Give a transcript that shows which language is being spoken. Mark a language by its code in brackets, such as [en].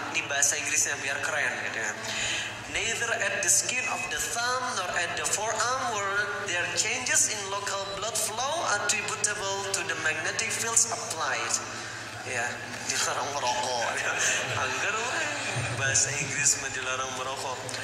[id] Ini bahasa Inggrisnya biar keren gitu ya. [en] Neither at the skin of the thumb nor at the forearm were there changes in local blood flow attributable to the magnetic fields applied. [id] Ya, dilarang merokok. Angger bahasa Inggris dilarang merokok.